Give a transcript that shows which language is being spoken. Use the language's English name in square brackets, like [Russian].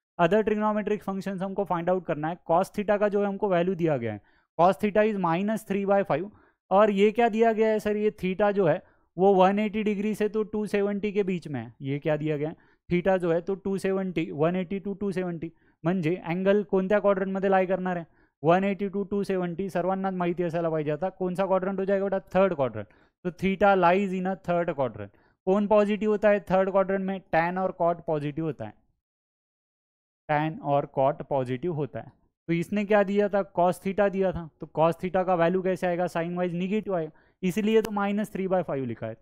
[Hindi] Other trigonometric functions हमको find out करना है। कॉस थीटा का जो है हमको वैल्यू दिया गया है, कॉस थीटा इज -3/5। और ये क्या दिया गया है सर, ये थीटा जो है वो 180 डिग्री से तो 270 के बीच में है। ये क्या दिया गया है, थीटा जो है तो 270, 180 to 270, [Marathi] म्हणजे अँगल कोणत्या क्वाड्रंटमध्ये लाई करणार आहे, 180 to 270 सर्वांनाच माहिती असायला पाहिजे. [Hindi] आता कौन सा क्वाड्रंट हो जाएगा बेटा, थर्ड क्वाड्रंट. तो [English] Theta lies in a third quadrant. [Hindi] कौन पॉजिटिव होता है थर्ड क्वाड्रंट में, टैन और कॉट पॉजिटिव होता है, टैन और कॉट पॉजिटिव होता है. तो इसने क्या दिया था, कॉस थीटा दिया था, तो कॉस थीटा का वैल्यू कैसे आएगा, साइन वाइज निगेटिव आएगा, इसलिए तो -3/5 लिखा है.